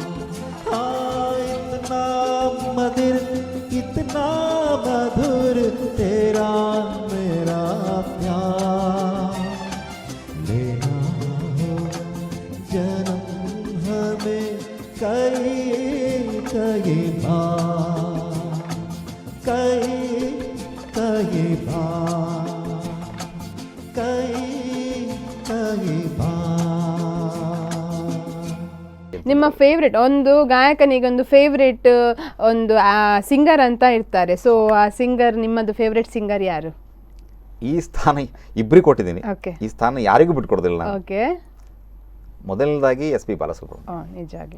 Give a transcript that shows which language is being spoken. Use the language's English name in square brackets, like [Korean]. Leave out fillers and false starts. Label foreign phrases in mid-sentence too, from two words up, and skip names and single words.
[Hindi] हाँ, इतना मधुर इतना मधुर तेरा मेरा प्यार लेना होगा जन्म हमें कहीं कहीं बार कहीं कहीं बार कहीं कहीं बार. [Kannada] ನಿಮ್ಮ ಫೇವ್ರೆಟ್ ಒಂದು ಗಾಯಕನಿಗೊಂದು ಫೇವ್ರೆಟ್ ಒಂದು ಸಿಂಗರ್ ಅಂತ ಇರ್ತಾರೆ. ಸೊ ಆ ಸಿಂಗರ್, ನಿಮ್ಮದು [English] favourite singer [Kannada] ಯಾರು? ಈ ಸ್ಥಾನ ಇಬ್ಬರಿಗೆ ಕೊಟ್ಟಿದ್ದೀನಿ. ಓಕೆ. ಈ ಸ್ಥಾನ ಯಾರಿಗೂ ಬಿಟ್ಕೊಡೋದಿಲ್ಲ ನಾನು. ಓಕೆ. ಮೊದಲನೇದಾಗಿ SP ಬಾಲಸುಬ್ರಹ್ಮಣ್ಯ, ನಿಜವಾಗಿ.